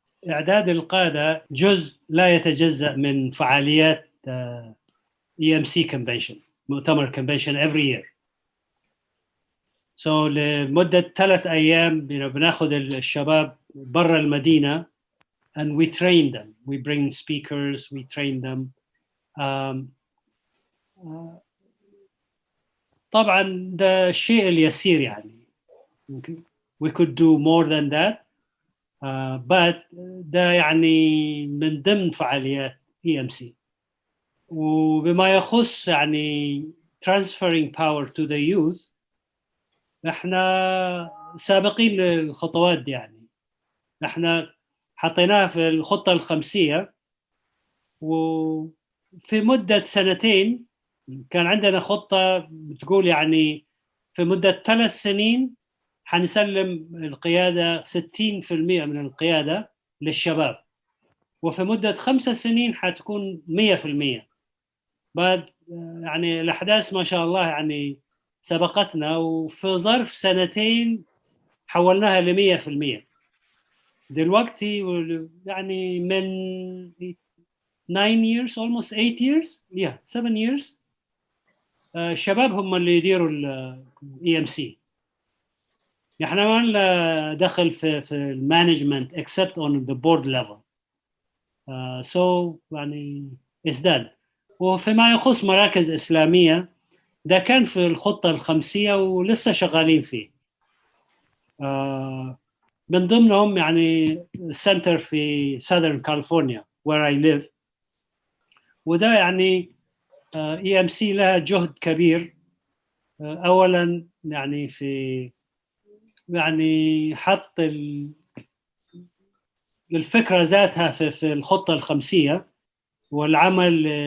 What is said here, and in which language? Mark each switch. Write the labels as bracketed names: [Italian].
[Arabic] إعداد القادة جزء لا يتجزأ من فعاليات EMC Convention، مؤتمر [English] Convention every year. So [Arabic] لمدة 3 أيام بناخد الشباب برا المدينة [English] and we train them. We bring speakers, we train them. [Arabic] طبعا ده الشيء اليسير يعني. [English] Okay. We could do more than that. But [Arabic] ده يعني من ضمن فعاليات EMC. وبما يخص يعني [English] transferring power to the youth، [Arabic] احنا سابقين للخطوات دي. يعني احنا حطيناها في الخطة الخمسية، وفي مدة 2 كان عندنا خطة بتقول يعني في مدة 3 سنين حنسلم القيادة 60% من القيادة للشباب، وفي مدة 5 سنين حتكون 100%. بعد يعني الأحداث ما شاء الله يعني سبقتنا، وفي ظرف 2 حولناها ل100%. دلوقتي يعني من [English] 9 years almost 8 years 7 years [Arabic] الشباب هم اللي يديروا الاي ام سي. احنا ما لنا دخل في المانجمنت [English] except on the board level. So [Arabic] يعني ازداد. وفيما يخص مراكز إسلامية ده كان في الخطة الخمسية ولسه شغالين فيه. من ضمنهم يعني سنتر في Southern California [English] where I live. [Arabic] وده يعني EMC لها جهد كبير. أولا يعني في يعني حط الفكرة ذاتها في الخطة الخمسية والعمل